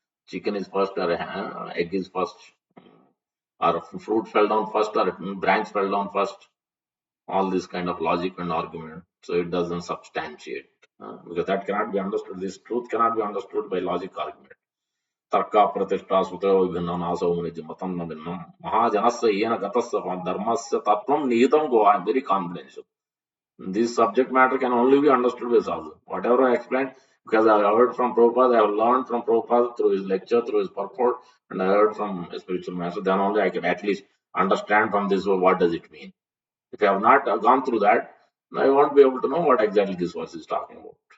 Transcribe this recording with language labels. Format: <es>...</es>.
<en>Chicken is first or egg is first. Or fruit fell down first or branch fell down first. All this kind of logic and argument. So it doesn't substantiate. Because that cannot be understood. This truth cannot be understood by logic argument.</en> <sa>तर्क प्रतिष्ठा सुतो विभिन्नं नासो मुनिज मतं न भिन्नं महाजनस्य येन गतस्य धर्मस्य तत्त्वं निहितं गो.</sa> <en>I am very confidential. This subject matter can only be understood by sadhu. Whatever I explained, because I heard from Prabhupada, I have learned from Prabhupada through his lecture, through his purport, and I heard from a spiritual master. Then only I can at least understand from this what does it mean. If I have not gone through that, I won't be able to know what exactly this verse is talking about.</en>